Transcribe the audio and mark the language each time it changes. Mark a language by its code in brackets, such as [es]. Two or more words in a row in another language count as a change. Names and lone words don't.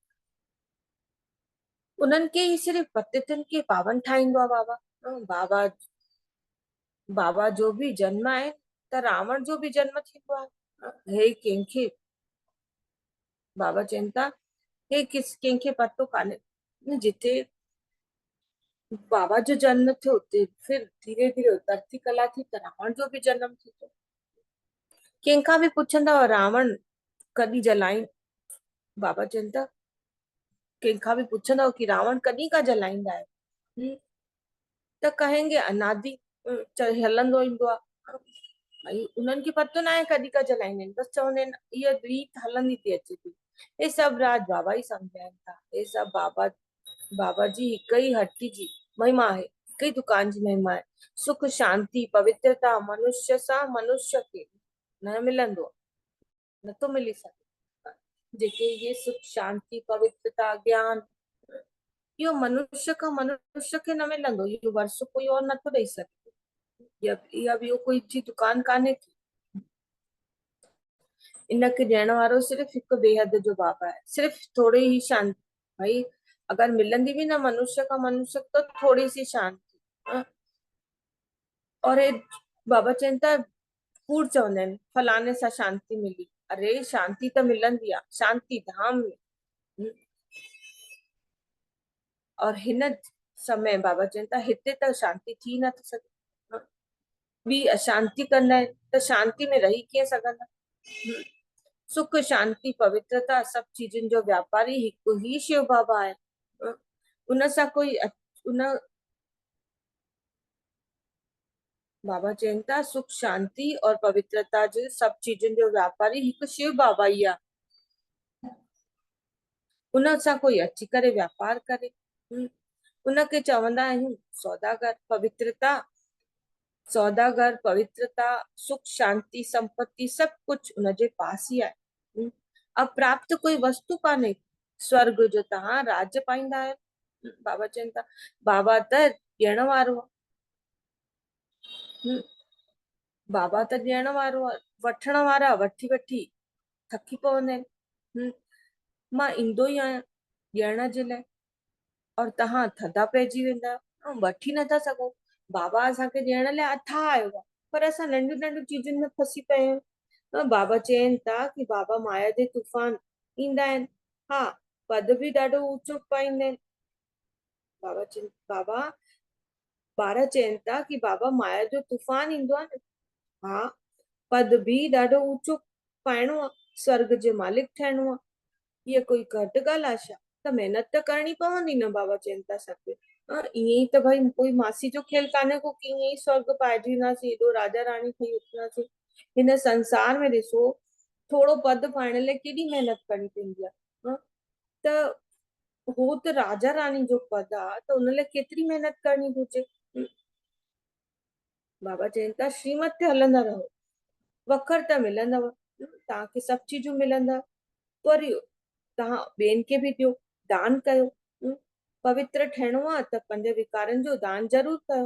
[sd] उन्हनि खे ई सिर्फ़ पतितनि खे पावन ठाहींदो आहे बाबा। बाबा जो बि जन्म आहे त रावण जो बि जन्म थींदो आहे। हे कंहिंखे बाबा चवनि था हे कंहिंखे पतो कान्हे। जिथे बाबा जो जन्म थियो उते फिर धीरे धीरे धरती कला थी त रावण जो बि जन्म थियो। कंहिंखां बि पुछंदव रावण कॾहिं जलाईं, बाबा चवनि था कंहिंखां बि पुछंदव कि रावण कॾहिं खां जलाईंदा आहियो, त कहेंगे अनादि। हलंदो ईंदो आहे। भई उन्हनि खे पतो न आहे कॾहिं खां जलाईंदा आहिनि, बसि चवंदा आहिनि इहा रीत हलंदी थी अचे थी। हे सभु राज बाबा ई सम्झाइनि था। हे सभु बाबा जी हिक ई हट्टी जी महिमा आहे, हिक ई दुकान जी महिमा आहे। सुख शांति पवित्रता मनुष्य सां मनुष्य खे न मिलंदो, नथो मिली सघे। जेके ये सुख शांति पवित्रता ज्ञान, इहो मनुष्य खां मनुष्य खे न मिलंदो, इहो वर्षो कोई और नथो ॾेई सघे। इहा ॿियो कोई जी दुकान कान्हे। इनखे ॾियण वारो सिर्फ़ हिकु बेहद जो बाबा आहे। [hi] सिर्फ़ थोड़ी ही शांति, भाई अगर मिलंदी भी ना मनुष्य का मनुष्य तो थोड़ी सी शांति। [sd] और हे बाबा चवनि था कूड़ चवंदा आहिनि फलाने सां शांति मिली। अरे शांति त मिलंदी आहे शांति धाम में। और हिन समय बाबा चवनि था हिते त शांति थी नथी सघे। ॿी अशांति कंदा आहिनि त शांति में रही कीअं सघंदा। सुख शांति पवित्रता सभु चीजुनि जो व्यापारी हिकु ही शिव बाबा आहे। उन सां कोई उन बाबा चवनि था सुख शांति और पवित्रता जे सभु चीजुनि जो व्यापारी हिकु शिव बाबा ई आहे। उन सां कोई अची करे व्यापार करे। उनखे चवंदा आहियूं सौदागर। पवित्रता सुख शांति संपत्ति [hi] सब कुछ [sd] उनजे पास ही आहे। अब प्राप्त कोई वस्तु कान्हे। स्वर्ग जो तव्हां राज्य पाईंदा आहियो। बाबा चवनि था बाबा त ॾियण वारो आहे। बाबा त ॾियण वारो आहे। वठण वारा वठी वठी थकी पवंदा आहिनि। मां ईंदो ई आहियां ॾियण जे लाइ और तव्हां थधा पइजी वेंदा आहियो, वठी नथा सघो। बाबा असांखे ॾियण लाइ अथाह आयो आहे, पर असां नंढियूं नंढियूं चीजुनि में फसी पिया आहियूं। बाबा चवनि था कि बाबा माया जे तूफान ईंदा आहिनि। हा, पद बि ॾाढो ऊंचो पाईंदा आहिनि। बाबा ॿार चवनि था कि बाबा माया जो तूफान ईंदो आहे न। हा, पद बि ॾाढो ऊंचो पाइणो आहे, स्वर्ग जे मालिक थियणो आहे। ये कोई घटि ॻाल्हि आहे छा? त महिनत त करणी पवंदी न। बाबा चवनि था सभु ईअं ई त भाई कोई मासी जो खेल कान्हे को कि ईअं ई स्वर्ग पाइजी वेंदासीं, एॾो राजा रानी ठही उथंदासीं। हिन संसार में ॾिसो थोड़ो पद पाइण लाइ केॾी महिनत करणी पवंदी आहे। त हो त राजा रानी जो पद आहे त उन लाइ केतिरी महिनत करणी घुर्जे। बाबा चवनि था श्रीमत ते हलंदा रहो, वखर त मिलंदव, तव्हांखे सभु चीजूं मिलंदव। पर तव्हां ॿियनि खे बि ॾियो, दान कयो। पवित्र ठहिणो आहे त 5 विकारनि जो दान ज़रूर कयो।